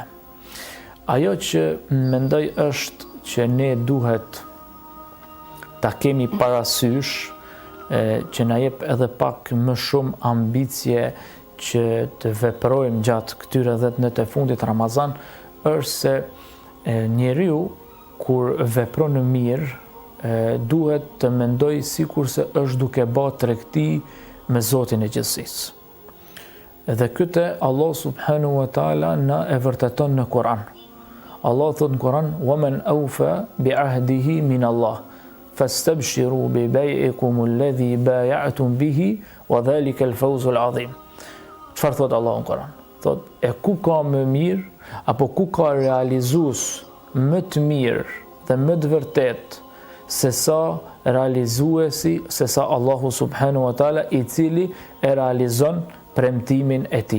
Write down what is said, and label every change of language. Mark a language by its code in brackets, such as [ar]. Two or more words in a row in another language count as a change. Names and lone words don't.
[sq] Ajo që mendoj është që ne duhet ta kemi parasysh, që na jep edhe pak më shumë ambicie që të veprojmë gjatë këtyre 10 ditëve të fundit Ramazan, është se njeriu kur vepron në mirë duhet të mendoj sikur se është duke bërë tregti me Zotin e gjithësisë. Dhe këtë [ar] الله سبحانه وتعالى [sq] na e vërteton në Kur'an. Allah thot në Kur'an: [ar] "ومن أوفى بعهده من الله فاستبشروا ببيعكم الذي بايعتم به وذلك الفوز العظيم." [sq] Çfarë thot Allah në Kur'an? Thot, e ku ka më mirë apo ku ka realizues më të mirë dhe më të vërtet se sa realizuesi, se sa [ar] الله سبحانه وتعالى, [sq] i cili e realizon premtimin e tij.